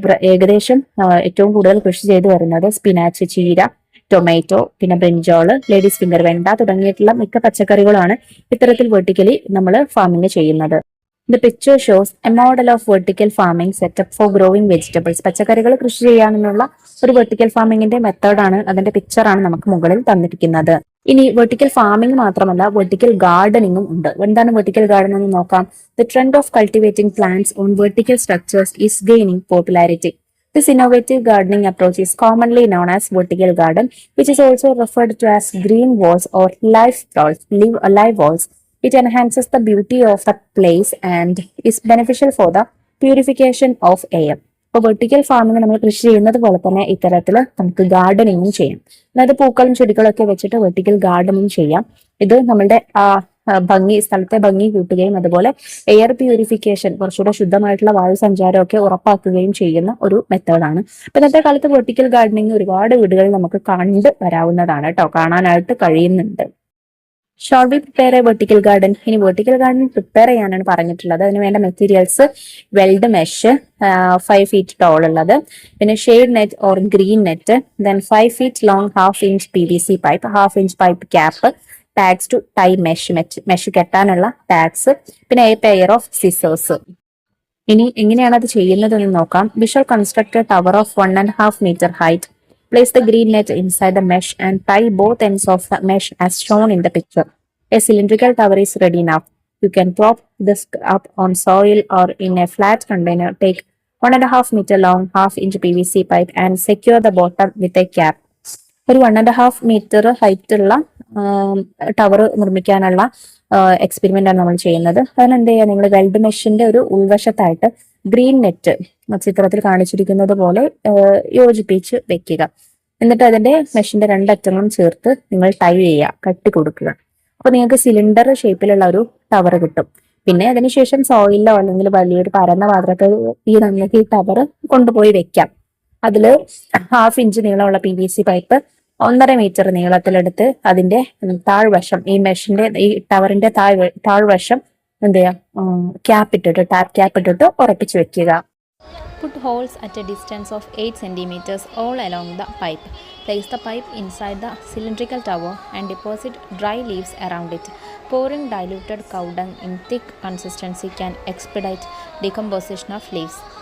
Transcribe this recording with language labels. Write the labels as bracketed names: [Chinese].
[Malayalam] ഏകദേശം ഏറ്റവും കൂടുതൽ കൃഷി ചെയ്തു വരുന്നത് സ്പിനാച്ച്, ചീര, ടൊമാറ്റോ, പിന്നെ ബ്രിഞ്ചോള്, ലേഡീസ് ഫിംഗർ, വെണ്ട തുടങ്ങിയിട്ടുള്ള മിക്ക പച്ചക്കറികളാണ് ഇത്തരത്തിൽ വെർട്ടിക്കലി നമ്മൾ ഫാമിംഗ് ചെയ്യുന്നത്. [English] The picture shows a model of vertical farming setup for growing vegetables. [Malayalam] പച്ചക്കറികൾ കൃഷി ചെയ്യാനുള്ള ഒരു വെർട്ടിക്കൽ ഫാമിംഗിന്റെ മെത്തേഡാണ്, അതിന്റെ പിക്ചറാണ് നമുക്ക് മുകളിൽ തന്നിരിക്കുന്നത്. ഇനി വെർട്ടിക്കൽ ഫാമിംഗ് മാത്രമല്ല, വെർട്ടിക്കൽ ഗാർഡനിങ്ങും ഉണ്ട്. എന്താണ് വെർട്ടിക്കൽ ഗാർഡൻ എന്ന് നോക്കാം. [English] The trend of cultivating plants on vertical structures is gaining popularity. This innovative gardening approach is commonly known as vertical garden, which is also referred to as green walls or live walls. It enhances the beauty of the place and is beneficial for the purification of air. [Malayalam] ഇപ്പോൾ vertical farming നമ്മൾ കൃഷി ചെയ്യുന്നത് പോലെ തന്നെ ഇത്തരത്തിൽ നമുക്ക് ഗാർഡനിങ്ങും ചെയ്യാം. അതായത് പൂക്കളും ചെടികളും ഒക്കെ വെച്ചിട്ട് വെർട്ടിക്കൽ ഗാർഡനിങ് ചെയ്യാം. ഇത് നമ്മളുടെ സ്ഥലത്തെ ഭംഗി കൂട്ടുകയും അതുപോലെ എയർ പ്യൂരിഫിക്കേഷൻ കുറച്ചുകൂടെ ശുദ്ധമായിട്ടുള്ള വായു സഞ്ചാരമൊക്കെ ഉറപ്പാക്കുകയും ചെയ്യുന്ന ഒരു മെത്തേഡാണ്. അപ്പൊ ഇന്നത്തെ കാലത്ത് വെർട്ടിക്കൽ ഗാർഡനിങ് ഒരുപാട് വീടുകളിൽ നമുക്ക് കണ്ട് വരാവുന്നതാണ് കേട്ടോ, കാണാനായിട്ട് കഴിയുന്നുണ്ട്. [English] Shall we prepare a vertical garden? [Malayalam] ഇനി വെർട്ടിക്കൽ ഗാർഡൻ പ്രിപ്പയർ ചെയ്യാനാണ് പറഞ്ഞിട്ടുള്ളത്. [English] അതിന് വേണ്ട materials weld mesh 5 feet tall ഉള്ളത്, പിന്നെ shade net or green net, then 5 feet long 1/2 inch PVC pipe, 1/2 inch pipe cap, tags to tie mesh കെട്ടാനുള്ള tags, പിന്നെ a pair of scissors. [Malayalam] ഇനി എങ്ങനെയാണ് അത് ചെയ്യുന്നതെന്ന് നോക്കാം. [English] We shall construct a tower of 1.5 meter height. Place the green net inside the mesh and tie both ends of the mesh as shown in the picture. A cylindrical tower is ready now. You can prop this up on soil or in a flat container. Take 1.5 meter long 1/2 inch PVC pipe and secure the bottom with a cap. [Malayalam] ഒരു 1.5 meter height ഉള്ള tower നിർമ്മിക്കാനുള്ള experiment ആണ് നമ്മൾ ചെയ്യുന്നത്. അതിനെന്ത് ചെയ്യുക, നിങ്ങൾ weld മെഷിന്റെ ഒരു ഉൾവശത്തായിട്ട് ഗ്രീൻ നെറ്റ് ചിത്രത്തിൽ കാണിച്ചിരിക്കുന്നത് പോലെ യോജിപ്പിച്ച് വെക്കുക. എന്നിട്ട് അതിന്റെ മെഷിന്റെ രണ്ടറ്റങ്ങളും ചേർത്ത് നിങ്ങൾ ടൈ ചെയ്യുക, കട്ടി കൊടുക്കുക. അപ്പൊ നിങ്ങൾക്ക് സിലിണ്ടർ ഷേപ്പിലുള്ള ഒരു ടവർ കിട്ടും. പിന്നെ അതിനുശേഷം സോയിലോ അല്ലെങ്കിൽ വലിയൊരു പരന്ന പാത്രത്തിൽ നിങ്ങൾക്ക് ഈ ടവർ കൊണ്ടുപോയി വെക്കാം. അതില് 1/2 inch നീളമുള്ള PVC പൈപ്പ് 1.5 meter നീളത്തിലെടുത്ത് അതിന്റെ താഴ്വശം, ഈ മെഷിന്റെ ഈ ടവറിന്റെ താഴ്വശം എന്ത് ചെയ്യാം, ടാപ്പ് ക്യാപ്പ് ഇട്ടിട്ട് ഉറപ്പിച്ചു വെക്കുക. [English] Put holes at a distance of 8 centimeters all along the pipe. Place the pipe inside the cylindrical tower and deposit dry leaves around it. Pouring diluted cow dung in thick consistency can expedite decomposition of leaves.